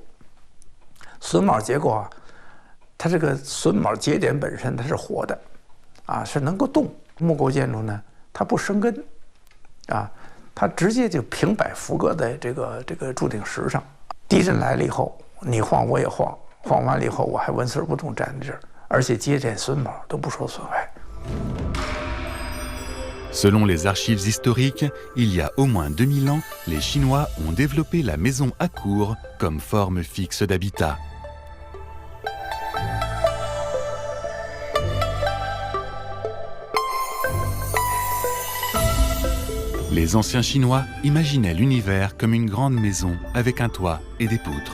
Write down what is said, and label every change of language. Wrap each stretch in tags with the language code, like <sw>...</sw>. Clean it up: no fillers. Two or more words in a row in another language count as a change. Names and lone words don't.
<zh>榫卯结构它这个榫卯节点本身它是活的是能够动。木构建筑呢，它不生根它直接就平摆覆搁在这个铸顶石上。地震来了以后，你晃我也晃，晃完了以后我还纹丝不动站在这儿，而且节点榫卯都不受损害。</zh> <fr>Selon les archives historiques, il y a au moins 2000 ans, les Chinois ont développé la maison à cour comme forme fixe d'habitat. Les anciens Chinois imaginaient l'univers comme une grande maison avec un toit et des poutres.</fr>